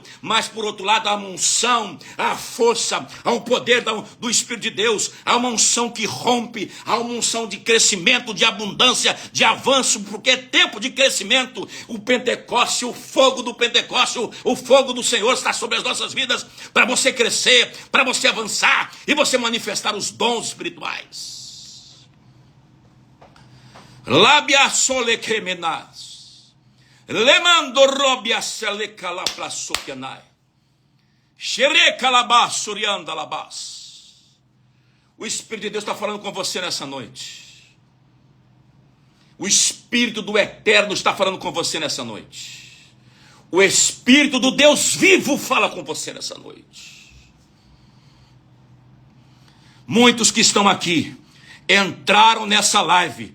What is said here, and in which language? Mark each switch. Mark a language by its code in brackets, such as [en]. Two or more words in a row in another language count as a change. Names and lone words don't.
[pt] Mas por outro lado, há uma unção, há força, há um poder do Espírito de Deus, há uma unção que rompe, há uma unção de crescimento, de abundância, de avanço, porque é tempo de crescimento. O Pentecoste, o fogo do Pentecoste, o fogo do Senhor está sobre as nossas vidas, para você crescer, para você avançar e você manifestar os dons espirituais. Labia sole cremenas, lemando robia sele calaplasokenai, xere calabasurianda labas. O Espírito de Deus está falando com você nessa noite. O Espírito do Eterno está falando com você nessa noite. O Espírito do Deus vivo fala com você nessa noite. Muitos que estão aqui entraram nessa live.